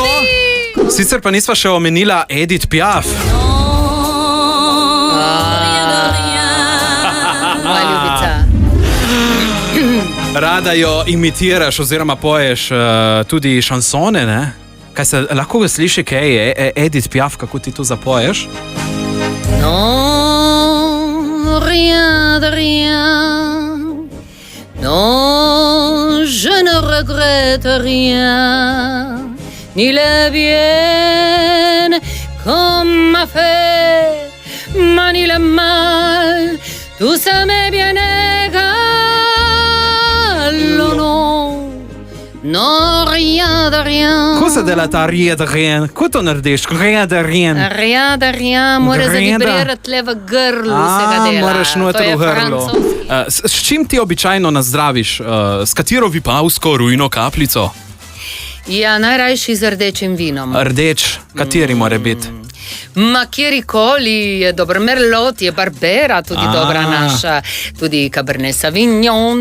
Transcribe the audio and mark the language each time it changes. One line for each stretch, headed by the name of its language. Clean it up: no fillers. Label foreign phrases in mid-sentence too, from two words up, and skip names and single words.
Slovenian: Sicer pa nisva še omenila Edith Piaf. rada jo imitiraš oziroma poješ tudi šansone, ne? Kaj se lahko ga sliši, kaj je Edith Piaf, kako ti to zapoješ?
French: Non, rien de rien. Non, je ne regrette rien. Ni le bien qu'on m'a fait, ma ni le mal. Tout ça m'est bien égal. Oh non, non, rien de rien.
Slovenian: Kako se dela ta
French: rien de rien?
Slovenian: Kako to narediš?
French: Rien de rien. Rien de rien,
Slovenian: mora zavibrirati le v grlu se ga dela. Moraš noter v grlu. S čim ti običajno nazdraviš? S katero vipavsko rujno kapljico? Ja, najrajši z rdečim vinom. Rdeč, kateri mora biti? Ma kjerikoli je dober, Merlot je Barbera, tudi dobra naša, tudi Cabernet Sauvignon.